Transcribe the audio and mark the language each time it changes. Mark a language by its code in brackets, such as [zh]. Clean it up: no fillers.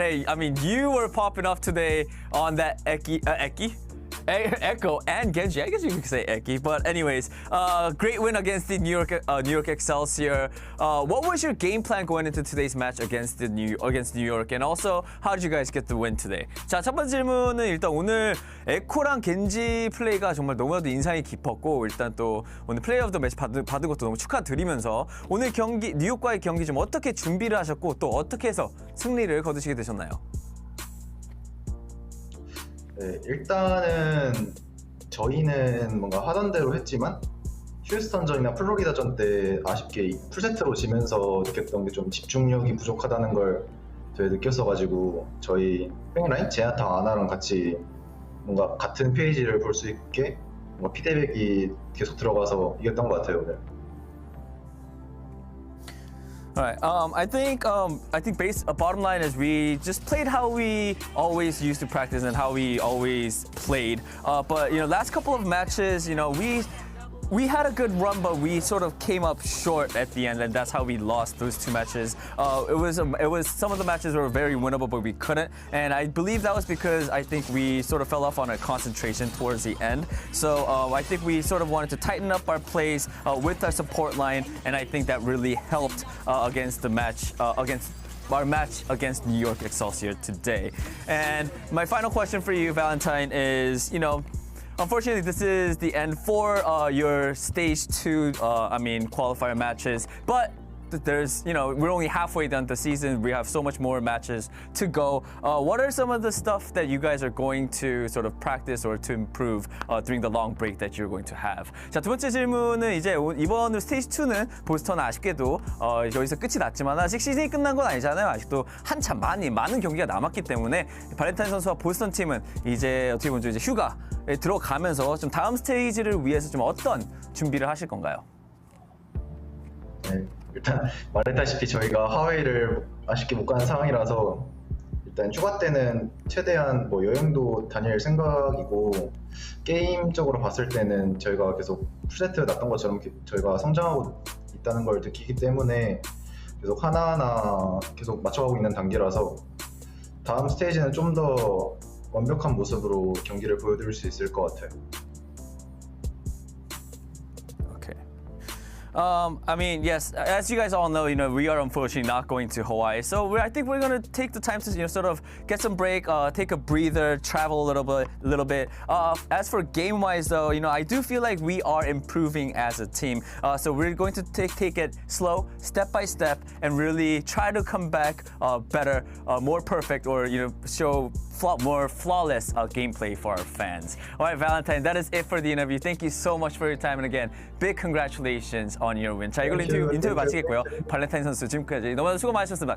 [en] Hey, I mean, you were popping off today on that Echo and Genji. I guess you could say Eki, but anyways, great win against the New York Excelsior. What was your game plan going into today's match against New York? And also, how did you guys get the win today? [ko] 자, 첫 번째 질문은 일단 오늘 에코랑 겐지 플레이가 정말 너무나도 인상이 깊었고, 일단 또 오늘 플레이 오브 더 매치 받은 것도 너무 축하드리면서 오늘 경기 뉴욕과의 경기 좀 어떻게 준비를 하셨고 또 어떻게 해서 승리를 거두시게 되셨나요? 네, 일단은 저희는 뭔가 하던 대로 했지만 휴스턴전이나 플로리다전 때 아쉽게 풀세트로 지면서 느꼈던 게 좀 집중력이 부족하다는 걸 되게 느꼈어가지고 저희 백라인 제나타 아나랑 같이 뭔가 같은 페이지를 볼 수 있게 뭔가 피드백이 계속 들어가서 이겼던 것 같아요 오늘. [en] All right. I think bottom line is we just played how we always used to practice and how we always played. But last couple of matches, we had a good run, but we sort of came up short at the end, and that's how we lost those two matches. It was some of the matches were very winnable, but we couldn't, and I believe that was because I think we sort of fell off on our concentration towards the end. So I think we sort of wanted to tighten up our plays with our support line, and I think that really helped against the match against our match against New York Excelsior today. And my final question for you, Valentine, is unfortunately, this is the end for your stage 2, qualifier matches. But there's, we're only halfway done the season. We have so much more matches to go. What are some of the stuff that you guys are going to sort of practice or to improve during the long break that you're going to have? [ko] 자, 두 번째 질문은 이제 이번 스테이지 2는 보스턴 아쉽게도 여기서 끝이 났지만 아직 시즌이 끝난 건 아니잖아요. 아직도 한참 많은 경기가 남았기 때문에 발렌타인 선수와 보스턴 팀은 이제 어떻게 보면 이제 휴가에 들어가면서 좀 다음 스테이지를 위해서 좀 어떤 준비를 하실 건가요? 네, 일단 말했다시피 저희가 하웨이를 아쉽게 못 가는 상황이라서 일단 휴가 때는 최대한 뭐 여행도 다닐 생각이고 게임적으로 봤을 때는 저희가 계속 풀세트 났던 것처럼 저희가 성장하고 있다는 걸 느끼기 때문에 계속 하나하나 계속 맞춰가고 있는 단계라서 다음 스테이지는 좀 더 완벽한 모습으로 경기를 보여드릴 수 있을 것 같아요. [en] Yes, as you guys all know, we are unfortunately not going to Hawaii. So I think we're going to take the time to, sort of get some break, take a breather, travel a little bit. As for game-wise, though, I do feel like we are improving as a team. So we're going to take it slow, step by step, and really try to come back better, more perfect, or, show more flawless gameplay for our fans. All right, Valentine, that is it for the interview. Thank you so much for your time, and again, big congratulations on your win. [ko] 자, 이걸로 인터뷰 마치겠고요. 발렌타인 선수 지금까지 너무 수고 많으셨습니다.